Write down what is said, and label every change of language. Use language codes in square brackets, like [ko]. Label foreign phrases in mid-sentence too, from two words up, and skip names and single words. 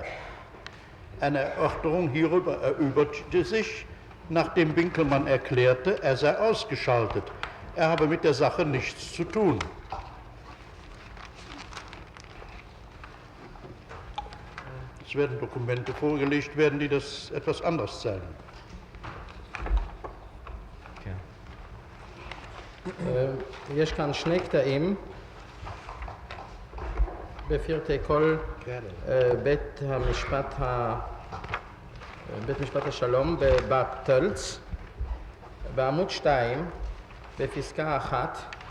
[de] Eine Erörterung hierüber erübrigte sich, nachdem Winkelmann erklärte, er sei ausgeschaltet. Er habe mit der Sache nichts zu tun. Es werden Dokumente vorgelegt werden, die das etwas anders zeigen. [he] יש כאן שני קטעים בפרטי כל בית משפט השלום בבת תולץ, בעמוד 2 בפסקה 1